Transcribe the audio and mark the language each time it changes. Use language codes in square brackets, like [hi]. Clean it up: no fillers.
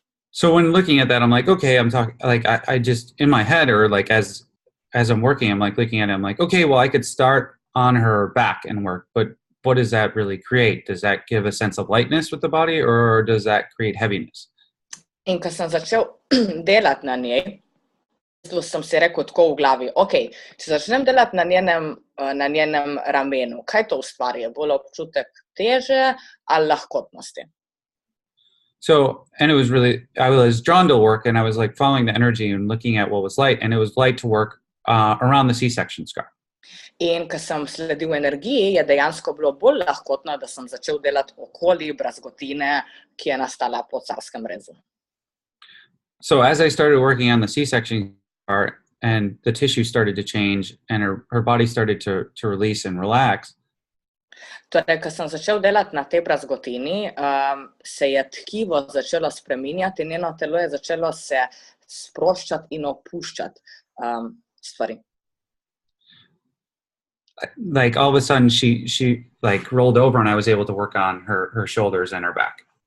[en] So when looking at that, I'm like, okay, I'm talking like I just in my head or like as I'm working, I'm like looking at it, I'm like, okay, well, I could start on her back and work, but what does that really create? Does that give a sense of lightness with the body or does that create heaviness? [sl] In ko sem začel delati na njej, sem si rekel tako v glavi, ok, če začnem delati na njenem ramenu, kaj to ustvari? Bolj občutek teže ali lahkotnosti? [en] So, and it was really, I was drawn to work and I was like following the energy and looking at what was light, and it was light to work around the C-section scar. [sl] In ko sem sledil energiji, je dejansko bilo bolj lahkotno, da sem začel delati okoli brazgotine, ki je nastala po carskem rezu. [en] So as I started working on the C-section scar and the tissue started to change and her body started to release and relax. [sl] Torej, ko sem začel delati na tej brazgotini, se je tkivo začelo spreminjati in njeno telo je začelo se sproščati in opuščati. stvari. [en] Like all of a sudden she like rolled over and I was able to work on her shoulders and her back.